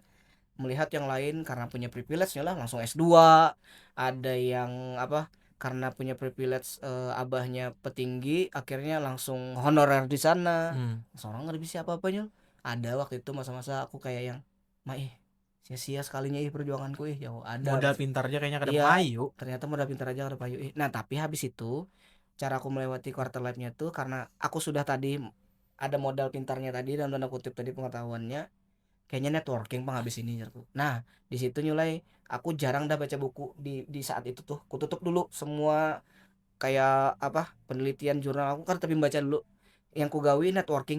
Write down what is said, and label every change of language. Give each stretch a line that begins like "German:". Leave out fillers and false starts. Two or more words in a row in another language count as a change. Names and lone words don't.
Indonesian: Melihat yang lain karena punya privilege lah langsung S2. Ada yang apa? Karena punya privilege abahnya petinggi akhirnya langsung honorer di sana. Seorang nggak bisa apa-apanya. Ada waktu itu masa-masa aku kayak yang sia-sia sekalinya perjuanganku ya ada
Banjar: Modal pintarnya kayaknya kada
Indonesian: iya
Banjar: payu. ternyata modal pintar aja kada payu.
Indonesian: Nah, tapi habis itu cara aku melewati
English: quarter life-
Indonesian: nya tuh karena aku sudah tadi ada modal pintarnya tadi dalam tanda kutip tadi pengetahuannya, kayaknya networking pang habis ini aku. Nah, di situ mulai aku jarang dah baca buku di saat itu tuh. Aku tutup dulu semua kayak apa penelitian jurnal aku kan tapi baca dulu yang ku gawi networking.